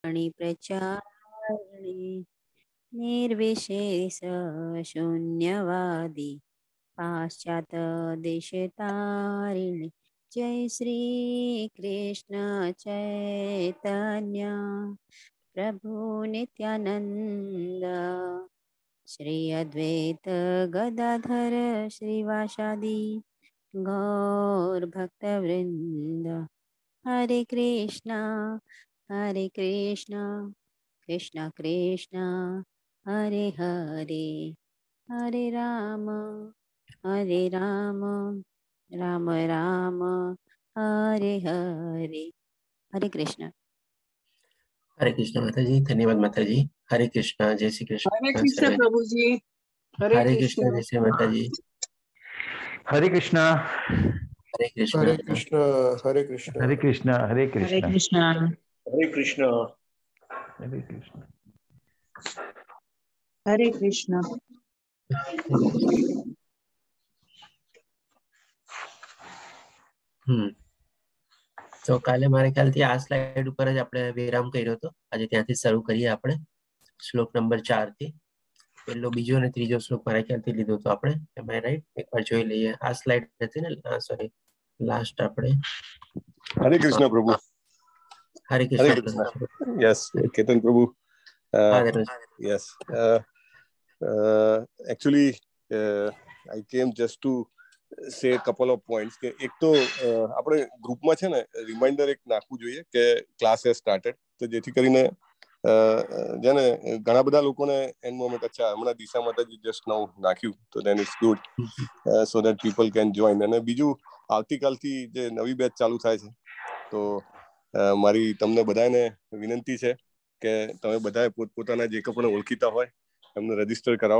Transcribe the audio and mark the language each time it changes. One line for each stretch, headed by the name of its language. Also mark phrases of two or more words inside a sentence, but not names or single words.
Sanskrit: प्रचारिणे निर्विशेष शून्यवादी पाश्चात देशतारिणे जय श्री कृष्ण चैतन्य प्रभु नित्यानंद श्री अद्वैत गदाधर श्रीवासादि गौर भक्तवृंद हरे कृष्णा कृष्ण कृष्ण हरे हरे हरे राम राम राम हरे हरे हरे कृष्ण
Hindi: माताजी। धन्यवाद माताजी। हरे कृष्णा। जय श्री कृष्ण। हरे कृष्ण प्रभु जी। हरे कृष्ण। जय श्री माताजी। हरे कृष्णा। हरे कृष्ण। हरे कृष्ण। हरे कृष्ण। हरे कृष्ण। हरे कृष्ण। हरे कृष्ण। हरे कृष्ण। हरे कृष्ण। हरे कृष्ण।
Gujarati: તો કાલે મારે ખ્યાલથી આ સ્લાઇડ ઉપર જ આપણે વિરામ કર્યો હતો. આજે ત્યાંથી શરૂ કરીએ આપણે શ્લોક નંબર 4 થી. પહેલો, બીજો અને ત્રીજો શ્લોક મારા ખ્યાલથી લીધો હતો આપણે.
English: Am I right?
Gujarati: એકવાર જોઈ લઈએ. આ સ્લાઇડ હતી ને, સોરી, લાસ્ટ આપણે.
Hindi: हरे कृष्ण प्रभु। हरे हरे कृष्ण।
Gujarati: कृष्ण। यस केतन प्रभु।
English: yes actually I came just to say couple of points
Gujarati: કે એક તો આપણે ગ્રુપમાં છે ને રિમાઇન્ડર એક નાખવું જોઈએ કે
English: class has started,
Gujarati: તો જેથી કરીને જેને ઘણા બધા લોકોને
English: and moment
Gujarati: અચ્છા હમણાં દિશા માતાજી
English: just now
Gujarati: નાખ્યું તો
English: then it's good so that people can join.
Gujarati: અને બીજું આવતીકાલથી જે નવી બેચ ચાલુ થાય છે તો મારી તમને બધાને વિનંતી છે કે તમે બધાએ પોતપોતાના જે પણ ઓળખીતા હોય એમને રજીસ્ટર કરાવો.